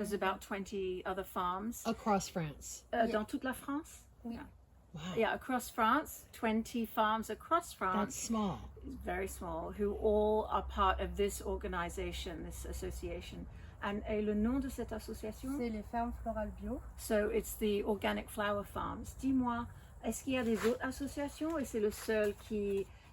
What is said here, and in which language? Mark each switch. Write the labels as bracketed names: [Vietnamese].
[English] There's about 20 other farms. Across France. Yeah. [French] Dans toute la France? Oui. [English] Yeah. Wow. Yeah, across France, 20 farms across France. small. It's very small, who all are part of this organization, this association. [French] Et le nom de cette association? C'est les fermes florales bio. [English] So it's the Organic Flower Farms. [French] Dis-moi, est-ce qu'il y a des autres associations et c'est le seul qui